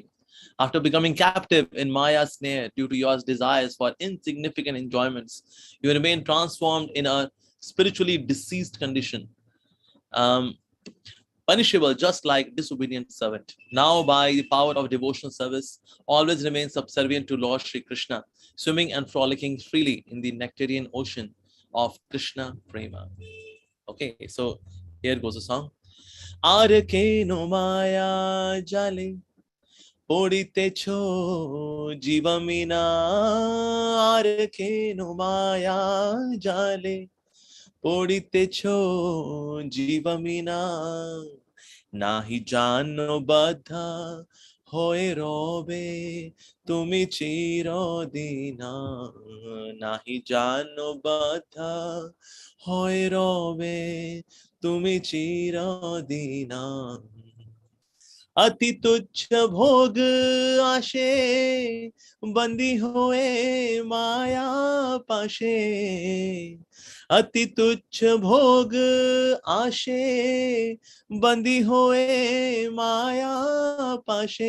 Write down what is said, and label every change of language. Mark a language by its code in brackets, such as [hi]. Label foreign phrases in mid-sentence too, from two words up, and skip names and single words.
[en] After becoming captive in Maya's snare due to your desires for insignificant enjoyments, you remain transformed in a spiritually deceased condition, punishable just like disobedient servant. Now, by the power of devotional service, always remain subservient to Lord Shri Krishna, swimming and frolicking freely in the nectarian ocean of Krishna Prema. Okay, so here goes the song. [bn] আর কেন মায়া জালে পড়িতেছ জীব মন. আর কেন মায়া জালে পড়িতেছ জীব মন. নাহি জান বদ্ধ হয়ে রবে তুমি চিরদিন. নাহি জান বদ্ধ হয়ে রবে তুমি চিরদিন. অতি তুচ্ছ ভোগ আশে বন্দী হয়ে মায়া পাশে. অতি তুচ্ছ ভোগ আশে বন্দী হয়ে মায়া পাশে.